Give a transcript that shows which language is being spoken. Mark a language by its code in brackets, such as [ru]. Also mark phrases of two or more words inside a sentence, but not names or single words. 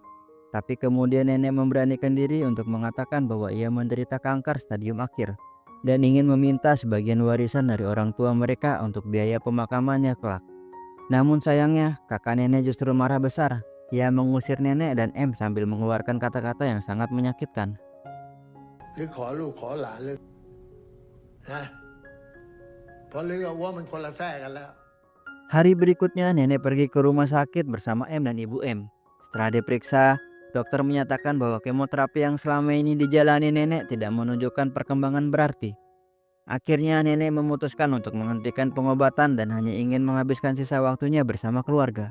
[id] Tapi kemudian nenek memberanikan diri untuk mengatakan bahwa ia menderita kanker stadium akhir dan ingin meminta sebagian warisan dari orang tua mereka untuk biaya pemakamannya kelak. Namun sayangnya kakak nenek justru marah besar. Ia mengusir nenek dan M sambil mengeluarkan kata-kata yang sangat menyakitkan. [th] หรือขอลูกขอหลานเลยนะเพราะหรือกับว่ามันคนละแท้กันแล้ว [id] Hari berikutnya nenek pergi ke rumah sakit bersama M dan ibu M. Setelah diperiksa, Dokter menyatakan bahwa kemoterapi yang selama ini dijalani nenek tidak menunjukkan perkembangan berarti. Akhirnya nenek memutuskan untuk menghentikan pengobatan dan hanya ingin menghabiskan sisa waktunya bersama keluarga.